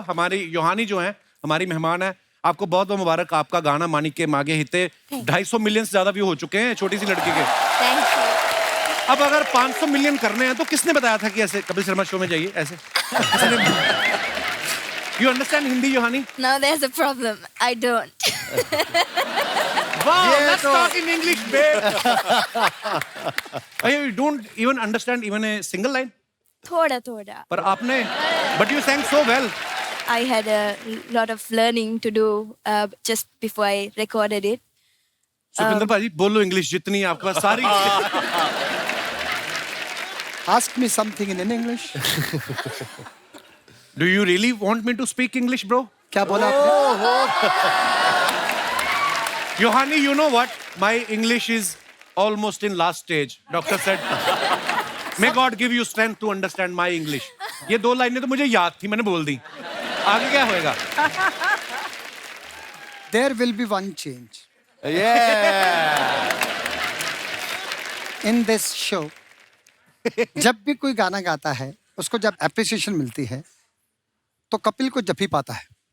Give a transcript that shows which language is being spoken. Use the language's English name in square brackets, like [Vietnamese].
[Hindi] हमारी योहानी जो है हमारी मेहमान है, आपको बहुत बहुत मुबारक। आपका गाना मानिक के मागे हिते 250 मिलियन से ज्यादा व्यू हो चुके हैं छोटी सी लड़की के। [English] Thank you. [Hindi] अब अगर 500 मिलियन करने हैं तो किसने बताया था कि ऐसे कपिल शर्मा शो में जाइए ऐसे? [English] You understand Hindi Yohani? No, there's a problem. I don't. Wow, let's talk in English, babe. You don't even understand even a single line? [Hindi] Thoda, thoda. पर आपने, [English] but you sang so well. I had a lot of learning to do just before I recorded it. [Hindi] Supinder भाजी बोलो English जितनी आपके पास सारी। [English] Ask me something in English. Do you really want me to speak English, bro? [Hindi] क्या बोला आपने? [English] Yohani, you know what? My English is almost in last stage. Doctor said, may God give you strength to understand my English. [Hindi] ये 2 लाइनें तो मुझे याद थी, मैंने बोल दी। आगे क्या होएगा? [English] There will be one change in this show. [Hindi] जब भी कोई गाना गाता है, उसको जब एप्रिसिएशन मिलती है, तो कपिल को जब ही पाता है।